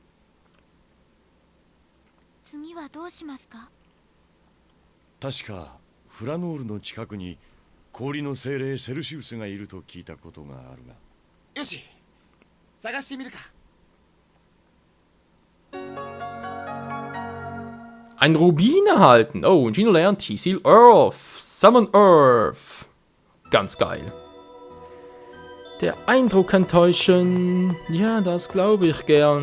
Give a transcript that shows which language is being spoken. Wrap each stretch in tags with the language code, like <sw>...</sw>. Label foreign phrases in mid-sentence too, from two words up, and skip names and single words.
<ja>次はどうしますか？確かフラノールの近くに氷の精霊セルシウスがいると聞いたことがあるが。よし、探してみるか。</ja> <de>Ein Rubin erhalten. Oh, und Gino lernt T-Seal Earth.</de> <en>Summon Earth.</en> <de>Ganz geil. Der Eindruck kann täuschen. Ja, das glaube ich gern.</de>